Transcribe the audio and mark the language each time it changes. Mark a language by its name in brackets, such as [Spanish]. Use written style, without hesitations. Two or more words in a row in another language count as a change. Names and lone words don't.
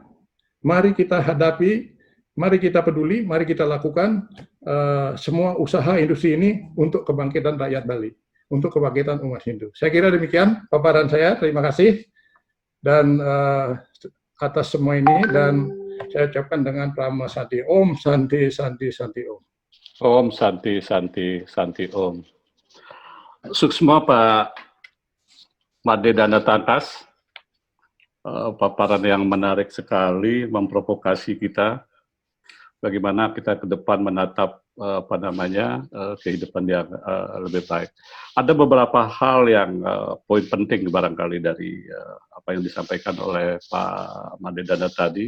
[Indonesian] Mari kita hadapi, mari kita peduli, mari kita lakukan semua usaha industri ini untuk kebangkitan rakyat Bali, untuk kebangkitan umat Hindu. Saya kira demikian paparan saya. Terima kasih dan atas semua ini, dan saya ucapkan dengan [Sanskrit] परम शान्ति ॐ, शान्ति शान्ति शान्ति ॐ. ॐ शान्ति शान्ति शान्ति ॐ. Suksma Pak Made Dana Tangkas, [Indonesian] paparan yang menarik sekali, memprovokasi kita bagaimana kita ke depan menatap kehidupan yang lebih baik. Ada beberapa hal yang poin penting barangkali dari apa yang disampaikan oleh Pak Made Dana tadi.